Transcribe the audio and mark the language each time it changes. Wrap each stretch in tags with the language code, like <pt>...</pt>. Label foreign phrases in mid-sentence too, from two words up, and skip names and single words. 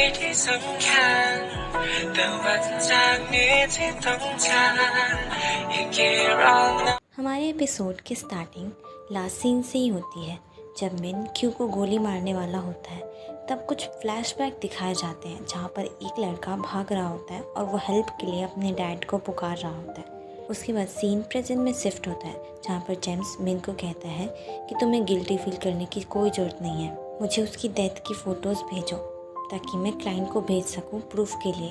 <th>สำคัญแต่วันจากนี้ที่ต้องจากอีกกี่รอบนะ</th> <hi>हमारे एपिसोड की</hi> <en>starting last scene</en> <hi>से ही होती है जब मिन क्यू को गोली मारने वाला होता है। तब कुछ फ्लैशबैक दिखाए जाते हैं जहाँ पर एक लड़का भाग रहा होता है और वो हेल्प के लिए अपने डैड को पुकार रहा होता है। उसके बाद</hi> <en>scene present</en> <hi>में शिफ्ट होता है जहाँ पर जेम्स मिन को कहता है कि तुम्हें</hi> <en>guilty feel</en> <hi>करने की कोई ज़रूरत नहीं है, मुझे उसकी डेथ की फ़ोटोज़ भेजो ताकि मैं क्लाइंट को भेज सकूँ प्रूफ के लिए।</hi>